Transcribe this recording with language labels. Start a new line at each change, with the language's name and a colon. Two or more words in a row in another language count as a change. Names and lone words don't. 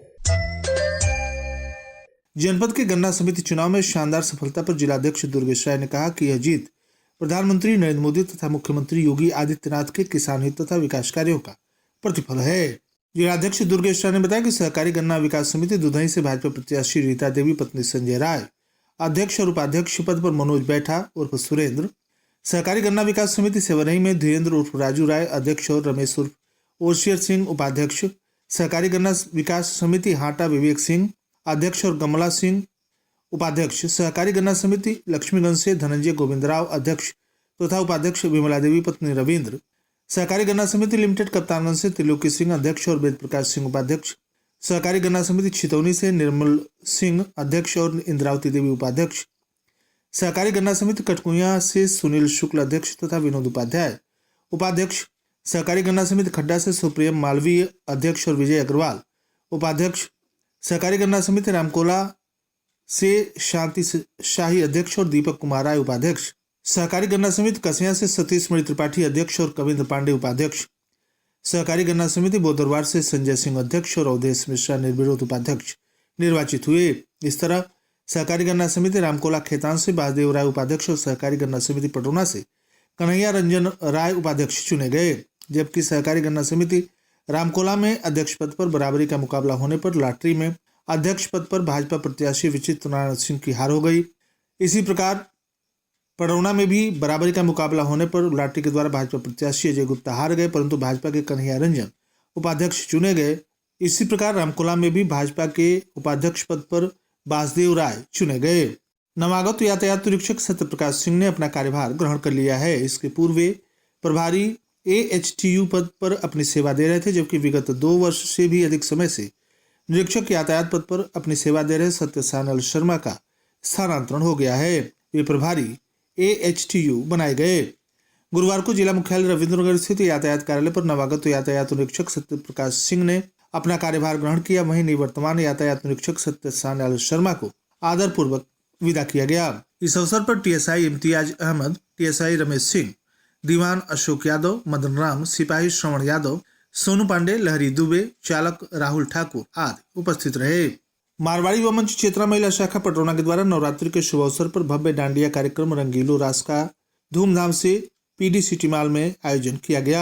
Hindi: जनपद के गन्ना समिति चुनाव में शानदार सफलता पर जिलाध्यक्ष दुर्गेश राय ने कहा कि यह जीत प्रधानमंत्री नरेंद्र मोदी तथा मुख्यमंत्री योगी आदित्यनाथ के किसान हित तथा विकास कार्यों का प्रतिफल है। जिलाध्यक्ष दुर्गेश राय ने बताया कि सहकारी गन्ना विकास समिति दुधई से भाजपा प्रत्याशी रीता देवी पत्नी संजय राय, अध्यक्ष और उपाध्यक्ष पद पर मनोज बैठा उर्फ सुरेंद्र, सहकारी गन्ना विकास समिति सेवरही में धीरेन्द्र उर्फ राजू राय अध्यक्ष और रमेश उर्फ ओशियर सिंह उपाध्यक्ष, सहकारी गन्ना विकास समिति हाटा विवेक सिंह अध्यक्ष और कमला सिंह उपाध्यक्ष, सहकारी गन्ना समिति लक्ष्मीगंज से धनंजय गोविंदराव अध्यक्ष तथा उपाध्यक्ष विमला देवी पत्नी रविंद्र, सहकारी गन्ना समिति लिमिटेड कप्तानगंज से त्रिलोकी सिंह अध्यक्ष और वेद प्रकाश सिंह उपाध्यक्ष, सहकारी गन्ना समिति छितौनी से निर्मल सिंह अध्यक्ष और इंद्रावती देवी उपाध्यक्ष, सहकारी गन्ना समिति कटकुइया से सुनील शुक्ल अध्यक्ष तथा विनोद उपाध्याय उपाध्यक्ष, सहकारी गन्ना समिति खड्डा से सुप्रियम मालवीय अध्यक्ष और विजय अग्रवाल उपाध्यक्ष, सहकारी गन्ना समिति रामकोला से शांति शाही अध्यक्ष और दीपक कुमार राय उपाध्यक्ष, सहकारी गन्ना समिति कसिया से सतीश मणि त्रिपाठी अध्यक्ष और कविंद्र पांडे उपाध्यक्ष, सहकारी गन्ना समिति बोदरवार से संजय सिंह अध्यक्ष और अवधेश मिश्रा निर्विरोध उपाध्यक्ष निर्वाचित हुए। इस तरह सहकारी गन्ना समिति रामकोला खेतान से बासदेव राय उपाध्यक्ष और सहकारी गन्ना समिति पटौना से कन्हैया रंजन राय उपाध्यक्ष चुने गए, जबकि सहकारी गन्ना समिति रामकोला में अध्यक्ष पद पर बराबरी का मुकाबला होने पर लॉटरी में अध्यक्ष पद पर भाजपा प्रत्याशी विचित्र नारायण सिंह की हार हो गई। इसी प्रकार पडरौना में भी बराबरी का मुकाबला होने पर लॉटरी के द्वारा भाजपा प्रत्याशी अजय गुप्ता हार गए, परंतु भाजपा के कन्हैया रंजन उपाध्यक्ष चुने गए। इसी प्रकार रामकोला में भी भाजपा के उपाध्यक्ष पद पर बासदेव राय चुने गए। नवागत यातायात निरीक्षक सत्य प्रकाश सिंह ने अपना कार्यभार ग्रहण कर लिया है। इसके पूर्व प्रभारी AHTU पद पर अपनी सेवा दे रहे थे, जबकि विगत 2 वर्ष से भी अधिक समय से निरीक्षक यातायात पद पर अपनी सेवा दे रहे सत्य सानल शर्मा का स्थानांतरण हो गया है। वे प्रभारी AHTU बनाए गए। गुरुवार को जिला मुख्यालय रविंद्रनगर स्थित यातायात कार्यालय पर नवागत यातायात निरीक्षक सत्य प्रकाश सिंह ने अपना कार्यभार ग्रहण किया। वहीं निवर्तमान यातायात निरीक्षक सत्य सानल शर्मा को आदरपूर्वक विदा किया गया। इस अवसर पर TSI इम्तियाज अहमद, TSI रमेश सिंह, दीवान अशोक यादव, मदन राम, सिपाही श्रवण यादव, सोनू पांडे, लहरी दुबे, चालक राहुल ठाकुर आदि उपस्थित रहे। मारवाड़ी व मंच चेतना महिला शाखा पटरौना के द्वारा नवरात्रि के शुभ अवसर पर भव्य डांडिया कार्यक्रम रंगीलो रास का धूमधाम से PD सिटी मॉल में आयोजन किया गया।